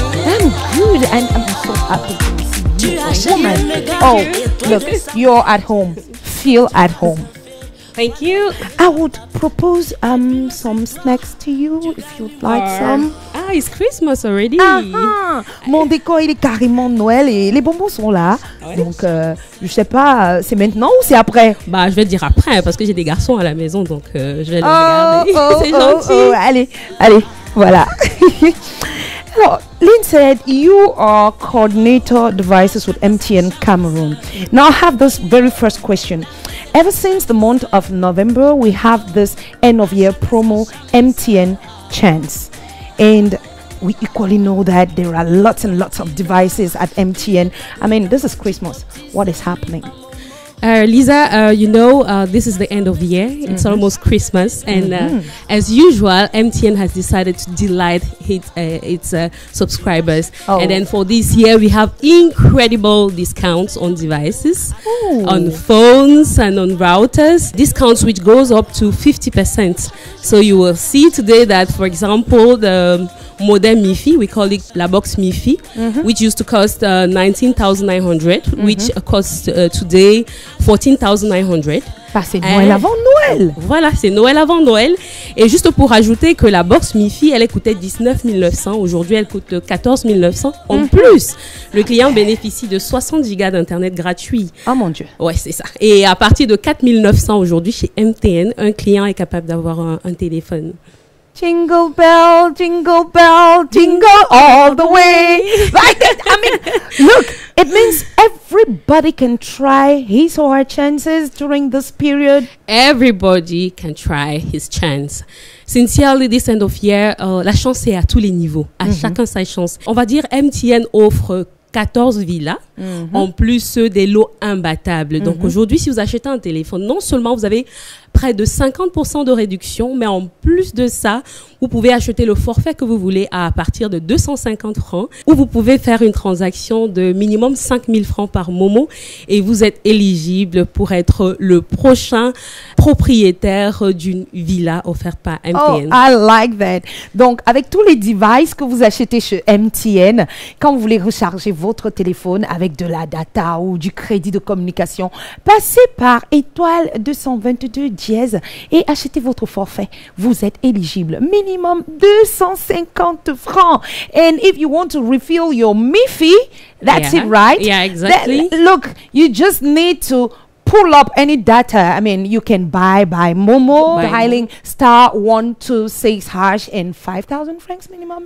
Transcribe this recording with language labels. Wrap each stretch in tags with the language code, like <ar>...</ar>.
<en>I'm good, and I'm so happy to see you, a woman. Oh, look, you're at home. Feel at home. Thank you. I would propose some snacks to you if you'd like some. Ah, it's Christmas already.</en> <fr>Mon décor il est carrément Noël et les bonbons sont là. Ouais. Donc je sais pas, c'est maintenant ou c'est après? Bah je vais dire après parce que j'ai des garçons à la maison donc je vais les regarder. C'est gentil. Allez, voilà.</fr> <en>So, Lindsay, you are Coordinator Devices with MTN Cameroon. Now I have this very first question. Ever since the month of November, we have this end of year promo MTN Chance. And we equally know that there are lots and lots of devices at MTN. I mean, this is Christmas. What is happening? Lisa, you know, this is the end of the year. It's almost Christmas. And as usual, MTN has decided to delight its subscribers. And then for this year, we have incredible discounts on devices, on phones and on routers. Discounts which goes up to 50%. So you will see today that, for example, the modem MiFi. We call it la box MiFi, which used to cost 19,900, which costs today 14,900.</en> <fr>C'est Noël avant Noël. Voilà, c'est Noël avant Noël. Et juste pour ajouter que la box MiFi, elle coûtait 19 900. Aujourd'hui, elle coûte 14 900. En plus, le client bénéficie de 60 gigas d'internet gratuit. Oh mon Dieu. Ouais, c'est ça. Et à partir de 4 900 aujourd'hui chez MTN, un client est capable d'avoir un téléphone.</fr> <en>Jingle bell, jingle bell, jingle all the way. Like that. I mean, look, it means everybody can try his or her chances during this period. Everybody can try his chance. Sincerely, this end of year,</en> <fr>la chance est à tous les niveaux. À chacun sa chance. On va dire MTN offre 14 villas, en plus des lots imbattables. Donc aujourd'hui, si vous achetez un téléphone, non seulement vous avez près de 50% de réduction, mais en plus de ça, vous pouvez acheter le forfait que vous voulez à partir de 250 francs, ou vous pouvez faire une transaction de minimum 5 000 francs par Momo, et vous êtes éligible pour être le prochain propriétaire d'une villa offerte par MTN.</fr> <en>Oh, I like that.</en> <fr>Donc, avec tous les devices que vous achetez chez MTN, quand vous voulez recharger votre téléphone avec de la data ou du crédit de communication, passez par étoile 222 dièse et achetez votre forfait. Vous êtes éligible. Minimum 250 francs.</fr> <en>And if you want to refill your MiFi, that's it, right? Yeah, exactly. Look, you just need to pull up any data. I mean, you can buy by Momo, dialing *126# and 5,000 francs minimum.</en>